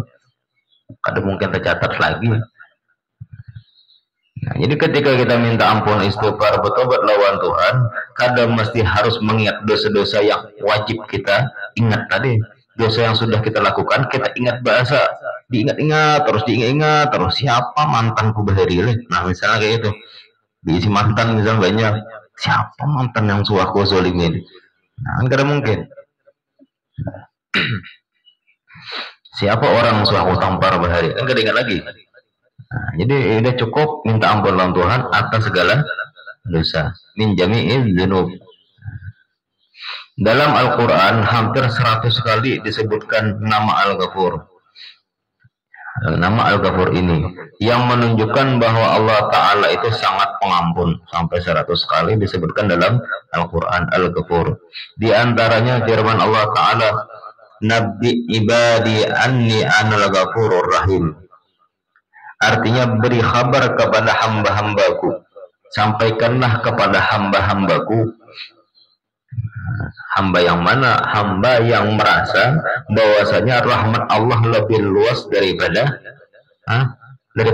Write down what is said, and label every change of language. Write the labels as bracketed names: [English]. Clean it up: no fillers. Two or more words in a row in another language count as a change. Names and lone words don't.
[Banjar] Kada mungkin tercatat lagi. Nah, jadi ketika kita minta ampun istighfar bertobat lawan Tuhan, kadang mesti harus mengingat dosa-dosa yang wajib kita ingat tadi. Dosa yang sudah kita lakukan, kita ingat bahasa, diingat-ingat terus siapa mantanku bahari. Nah misalnya kayak itu, diisi mantan misalnya banyak, siapa mantan yang suaku zolimin. Nah kan mungkin. Siapa orang yang suaku tampar bahari, kan kada ingat lagi. Nah, jadi udah cukup minta ampun lawan Tuhan atas segala dosa. [Arabic] من جميع الذنوب. [Indonesian] Dalam Al-Quran hampir 100 kali disebutkan nama Al-Ghafur. Nama Al-Ghafur ini yang menunjukkan bahwa Allah Ta'ala itu sangat pengampun. Sampai 100 kali disebutkan dalam Al-Quran Al-Ghafur. Di antaranya firman Allah Ta'ala, [Arabic] نبئ عبادي أني أنا الغفور الرحيم. [Indonesian] Artinya beri kabar kepada hamba-hambaku. Sampaikanlah kepada hamba-hambaku. Hamba yang mana? Hamba yang merasa bahwasanya rahmat Allah lebih luas daripada murkanya.